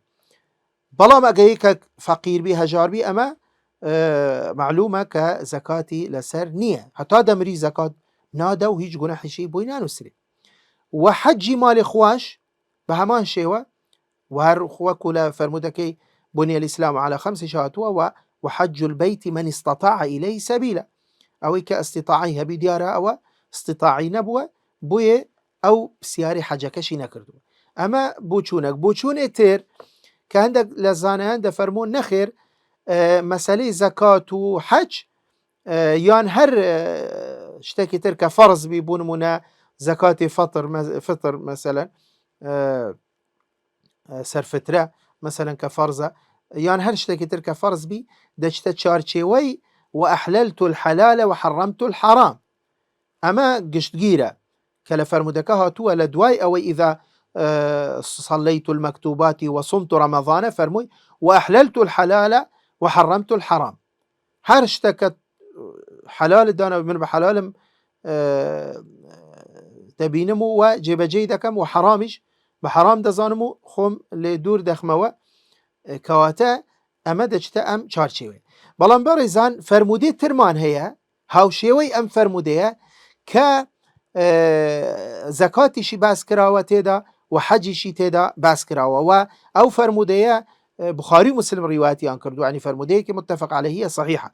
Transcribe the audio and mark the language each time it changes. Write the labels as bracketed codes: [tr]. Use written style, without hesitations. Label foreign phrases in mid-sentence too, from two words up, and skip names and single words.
[ckb] بەڵام ئەگەی کە فەقیربی هەژاربی ئەمە معلومە کە زەکاتی لەسەر نییە، هەتا دەمری زەکات نادە و هیچ گوناحیشی بۆی نانووسێ. و حەجی ماڵی خواش بە هەمان شێوە وهر وەکو لە فەرمودەکەی [ar] بني الإسلام على 5 [ckb] هاتووە [ar] وحج البيت من استطاع إليه سبيلا، [ckb] ئەوەی کە ئەستیطاعی هەبی دیارە ئەوە استیطاعی نەبووە بۆیە ئەو پرسیاری حەجەکەشی نەکردووە. ئەمە بۆچوونێک تر کە هەندێک لە زانایان دەفەرمون نەخێر مەسەلەی زەکات و حەج یان هەر شتێکی تر کە فەرز بی بوو نمونە زەکاتی فطر مثلا سەرفترە مثلا کە فەرزە یان هەر شتێکی تر کە فەرز بی دەچتە چارچێوەی [ar] وأحللت الحلال وحرمت الحرام. [ckb] ئەمە گشتگیرە کە لە فەرمودەکە هاتووە لە دوای ئەوەی [ar] ئیذا صليت المكتوبات وصمت رمضان [ckb] فەرمووی [ar] وأحللت الحلال وحرمت الحرام. [ckb] هەر شتێکە حلال دانا من بە حلالم دەبینم و جێبەجێ دەکەم و حرامش بە حرام دەزانم و خۆم لێ دوور دەخمەوە، کەواتە ئەمە دەچتە ئەم چارچێوەیە. بەڵام بەڕێزان فەرمودەی ترمان هەیە هاوشێوەی ئەم فەرمودەیە کە زەکاتیشی باس کراوە تێدا و حەجیشی تێدا باس کراوە و ئەو فەرمودەیە بخاری مسلم ڕیواتیان کردو، ینی فەرمودەیەکی متفق عەلەیهیە صحیحە.